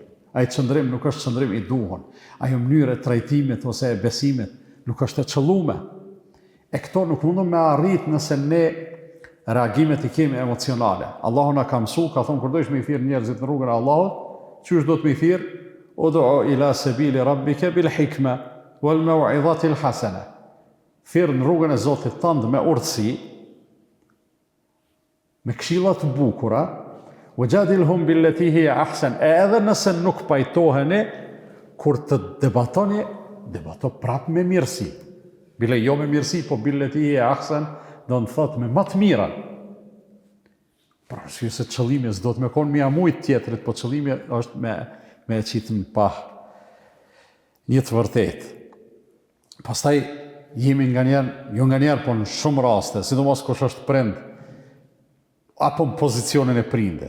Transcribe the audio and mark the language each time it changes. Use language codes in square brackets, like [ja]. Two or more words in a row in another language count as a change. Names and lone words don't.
[sq] Ajo qëndrim nuk është qëndrim i duhur. Ajo mënyrë e trajtimit ose e besimit nuk është e qëllume. E këto nuk mundon me arrit nëse ne reagimet i kemi emocionale. Allahu na ka mësu, ka thonë kur do ish me i thirr njerëzit në rrugën e Allahut, qysh do të me i thirr? [ar] ادع إلى سبيل ربك بالحكمة والموعظة الحسنة. [sq] Thirr në rrugën e Zotit tënd me urtësi, me këshilla të bukura, [ar] وجادلهم بالتي هي أحسن. [sq] Edhe nëse nuk pajtoheni, kur të debatoni, debato prap me mirësi. Bile jo me mirësi, po [ar] بالتي هي أحسن, [sq] do në thot me më të mirën. Pra arsye se qëllimi s'do të me konë mja mujt tjetërit, po qëllimi është me e qitë në pah një të vërtet. Pastaj jemi nga njerë, po në shumë raste, sidomos kush është prind, apo në pozicionin e prindit.